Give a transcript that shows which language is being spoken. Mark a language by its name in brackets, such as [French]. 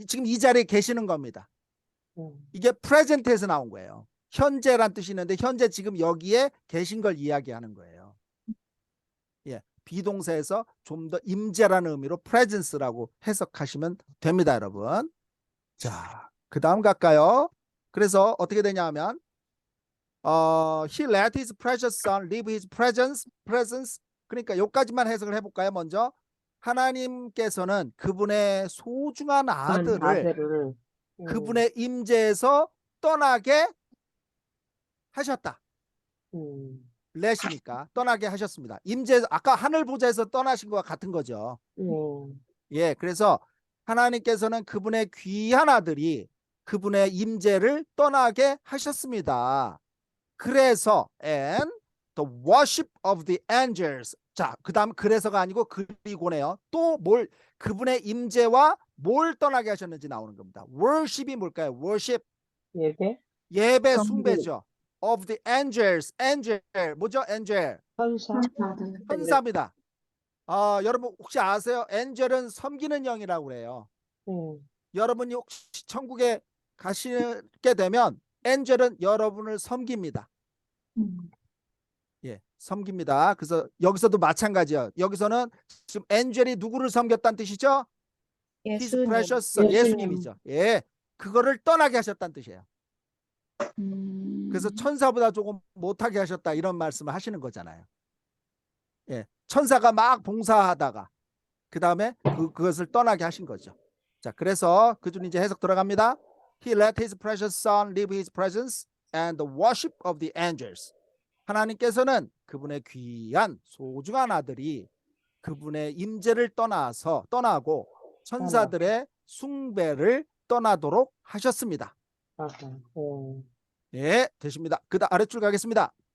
[Korean] 지금 이 자리에 계시는 겁니다. 이게 present에서 나온 거예요. 현재란 뜻이 있는데 현재 지금 여기에 계신 걸 이야기하는 거예요. 예, 비동사에서 좀 더 임재라는 의미로 presence라고 해석하시면 됩니다, 여러분. 자, 그 다음 갈까요? 그래서 어떻게 되냐 하면 [English] he let his precious son leave his presence. [Korean] 그러니까 여기까지만 해석을 해볼까요? 먼저 하나님께서는 그분의 소중한 아들을 그분의 임재에서 떠나게 하셨다. let이니까 떠나게 하셨습니다. 임재, 아까 하늘 보좌에서 떠나신 것과 같은 거죠. 예, 그래서 하나님께서는 그분의 귀한 아들이 그분의 임재를 떠나게 하셨습니다. [English] 그래서 and the worship of the angels. [Korean] 자, 그 다음 그래서가 아니고 그리고네요. 또 뭘, 그분의 임재와 뭘 떠나게 하셨는지 나오는 겁니다. worship이 뭘까요? [English] worship. [Korean] 예배 숭배죠. [English] of the angels. [Korean] angel 뭐죠? angel. 천사입니다. 여러분 혹시 아세요? angel은 섬기는 영이라고 그래요. 여러분이 혹시 천국에 가시게 되면 angel은 여러분을 섬깁니다. 예, 섬깁니다. 그래서 여기서도 마찬가지예요. 여기서는 지금 angel이 누구를 섬겼다는 뜻이죠? [English] His precious son, [Korean] 예수님이죠. 예, 그거를 떠나게 하셨다는 뜻이에요. 그래서 천사보다 조금 못하게 하셨다 이런 말씀을 하시는 거잖아요. 예, 천사가 막 봉사하다가 그 다음에 그것을 떠나게 하신 거죠. 자, 그래서 그 줄 이제 해석 들어갑니다. [English] He let his precious son leave his presence and the worship of the angels. [Korean] 하나님께서는 그분의 귀한 소중한 아들이 그분의 임재를 떠나고 천사들의 숭배를 떠나도록 하셨습니다. 아하. 예, 되십니다. 그 다음 아래줄 가겠습니다.